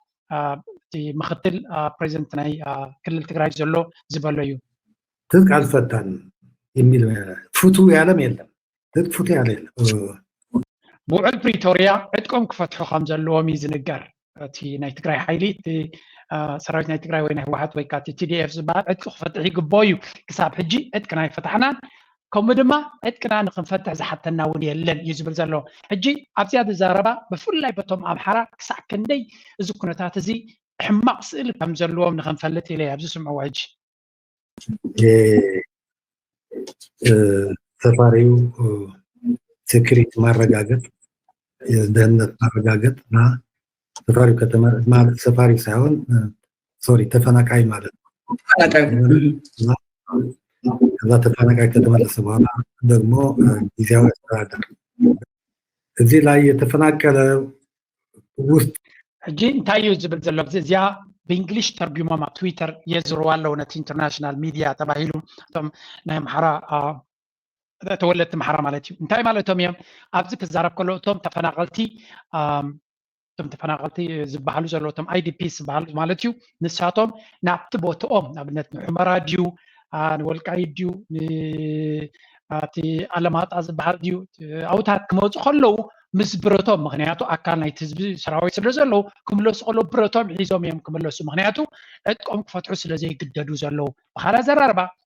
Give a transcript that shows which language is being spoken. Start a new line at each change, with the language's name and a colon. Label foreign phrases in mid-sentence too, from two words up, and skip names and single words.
Tigrinya: እ፣ እቲ ምክትል፣ እ፣ ፕሬዚደንት ናይ፣ እ፣ ክልል ትግራይ ዘሎ ዝበሎ እዩ።
Amharic: ትጥቅ አልፈታንም የሚል ፍቱ ያለም የለም። ትጥቅ ፍቱ ያለ የለም።
Tigrinya: እ፣ ብውዕል ፕሪቶርያ ዕጥቆም ክፈትሑ ከም ዘለዎም እዩ ዝንገር። እቲ ናይ ትግራይ ሓይሊ፣ እቲ፣ እ፣ ሰራዊት ናይ ትግራይ ወይ ናይ ህወሓት ወይ ከዓ እቲ ቲ ዲ ኤፍ ዝበሃል ዕጥቂ ክፈትሕ ይግብኦ እዩ። ክሳብ ሕጂ ዕጥቂ ናይ ፈታሕናን ከምኡ ድማ ዕጥቅና ንክንፈትሕ ዝሓተና እውን የለን እዩ ዝብል ዘሎ። ሕጂ ኣብዚኣ ዝዛረባ ብፍላይ በቶም ኣምሓራ ክሳብ ክንደይ እዚ ኩነታት እዚ ሕማቅ ስእሊ ከም ዘለዎም ንክንፈልጥ ኢለ ኣብዚ ስምዕዎ ሕጂ። እ፣
Amharic: እ፣ ሰፋሪው፣ እ፣ ሴኩሪቲ ማረጋገጥ፣ የደህንነት ማረጋገጥ እና ሰፋሪው ከተማ ማለት ሰፋሪው ሳይሆን፣ እ፣ ሶሪ ተፈናቃይ ማለት ነው። ተፈናቃይ። እና ከዛ ተፈናቃይ ከተመለሰ በኋላ ደግሞ፣ እ፣ ጊዜያዊ አስተዳደር እዚህ ላይ የተፈናቀለ ውስጥ
Tigrinya: ሕጂ እንታይ እዩ ዝብል ዘሎ ግዜ እዚኣ ብእንግሊሽ ተርጉሞም ኣብ ትዊተር የዝርዋ ኣለዉ ነቲ
English: international media
Tigrinya: ተባሂሉ እቶም ናይ ኣምሓራ፣ አ፣ ተወለድቲ ኣምሓራ ማለት እዩ። እንታይ ማለቶም እዮም? ኣብዚ ክዛረብ ከሎ እቶም ተፈናቀልቲ፣ አ፣ እቶም ተፈናቀልቲ ዝበሃሉ ዘሎ እቶም አይ ዲ ፒ ዝበሃሉ ማለት እዩ ንሳቶም ናብቲ ቦትኦም ንኣብነት ንሑመራ ድዩ፣ አ፣ ንወልቃይት ድዩ፣ ን-፣ አ፣ እቲ ኣለማጣ ዝበሃል ድዩ፣ ኣውታት ክመፁ ከለዉ ምስ ብረቶም፣ ምክንያቱ ኣካል ናይቲ ህዝቢ ሰራዊት ስለ ዘለዉ ክምለሱ ከለዉ ብረቶም ሒዞም እዮም ክምለሱ። ምክንያቱ ዕጥቆም ክፈትሑ ስለ ዘይግደዱ ዘለዉ። ብኻልእ ኣዘራርባ